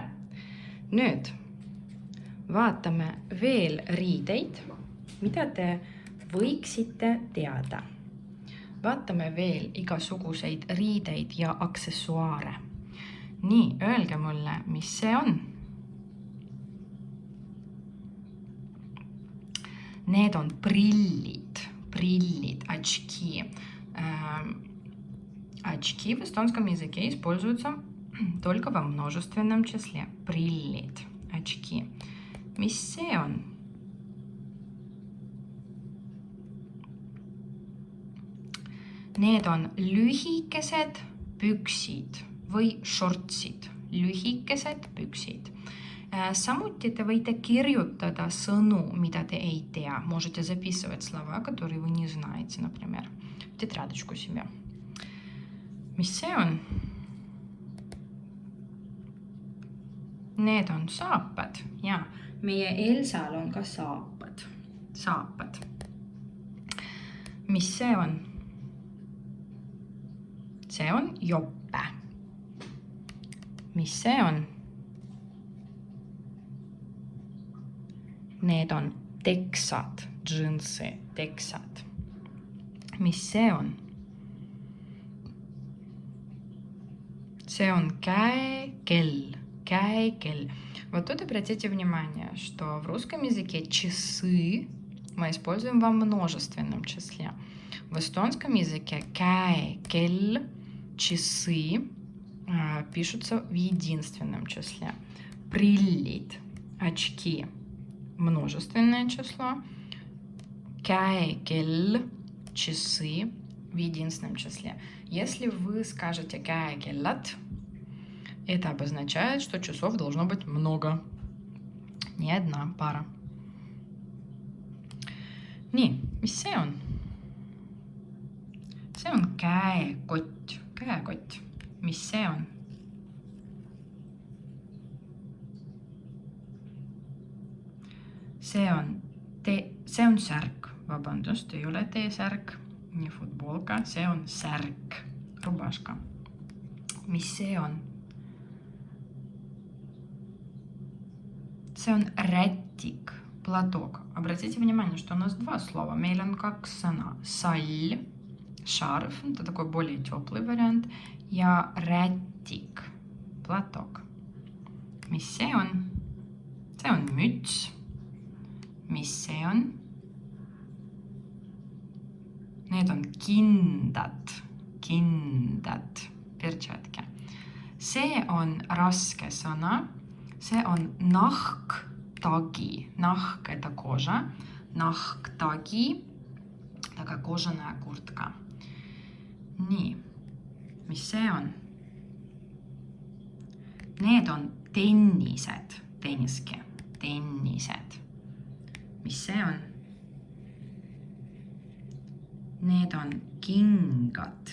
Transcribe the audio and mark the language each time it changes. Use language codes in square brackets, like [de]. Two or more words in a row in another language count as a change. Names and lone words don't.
[et] Nüüd vaatame veel riideid, mida te võiksite teada. Vaatame veel igasuguseid riideid ja aksessuaare. Nii, öelge mulle, mis see on? Need on приллid, очки. [ru] Очки в эстонском языке используются только во множественном числе. Приллid, очки. [et] Mis see on? Need on lühikesed püksid või shortsid. Lühikesed püksid. Samuti te võite kirjutada sõnu, mida te ei tea. [ru] Можете записывать слова, которые вы не знаете, например, в тетрадочку себе. [et] Mis see on? Need on saapad. Ja, meie Elsal on ka saapad. Saapad. Mis see on? See on joppe. Mis see on? Need on teksad, džinsi, teksad. Mis see on? See on käekell, käekell. [ru] Вот тут обратите внимание, что в русском языке часы мы используем во множественном числе. В эстонском языке käekell, часы пишутся в единственном числе. Приллid, очки, множественное число. Käekell, часы в единственном числе. Если вы скажете käekellad, это обозначает, что часов должно быть много. Не одна пара. [et] Nii, mis see on? See on käekott. Käekott. Mis see on? See on särk. Vabandust, ei ole T-särk. Nii futbolka. See on särk. Rubaška. Mis see on? See on rätik. [ru] платок. Обратите внимание, что у нас два слова. [et] Meil on kaks sõna. Sall, [ru] шарф, это такой более теплый вариант. [et] Ja rätik, платок. Mis see on? See on müts. Mis see on? Need on kindad, pertšatki. See on raske sõna. See on nahktagi. Nahk – [ru] это кожа. Nahktagi – такая кожаная куртка. [et] Nii. Mis see on? Need on tennised. Tenniski. Tennised. Mis see on? Need on kingad.